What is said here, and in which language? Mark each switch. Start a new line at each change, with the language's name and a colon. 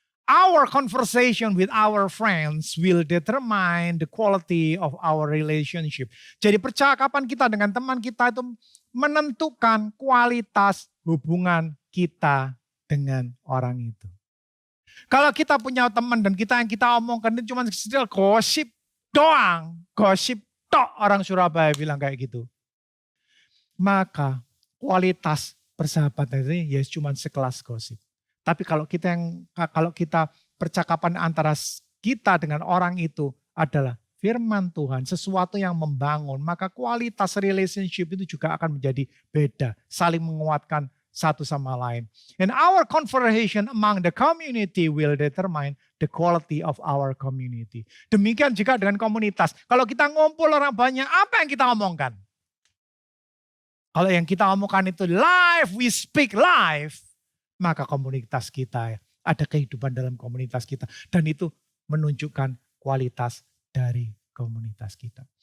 English: Our conversation with our friends will determine the quality of our relationship.
Indonesian: Jadi percakapan kita dengan teman kita itu menentukan kualitas hubungan kita dengan orang itu. Kalau kita punya teman dan yang kita omongkan itu cuma sekedar gosip doang. Gosip tok, orang Surabaya bilang kayak gitu. Maka kualitas persahabatan ini ya cuma sekelas gosip. Tapi kalau kita percakapan antara kita dengan orang itu adalah firman Tuhan, sesuatu yang membangun, maka kualitas relationship itu juga akan menjadi beda, saling menguatkan satu sama lain.
English: And our conversation among the community will determine the quality of our community.
Indonesian: Demikian juga dengan komunitas. Kalau kita ngumpul orang banyak, apa yang kita omongkan? Kalau yang kita omongkan itu live,
English: we speak live,
Indonesian: maka komunitas kita, ada kehidupan dalam komunitas kita. Dan itu menunjukkan kualitas dari komunitas kita.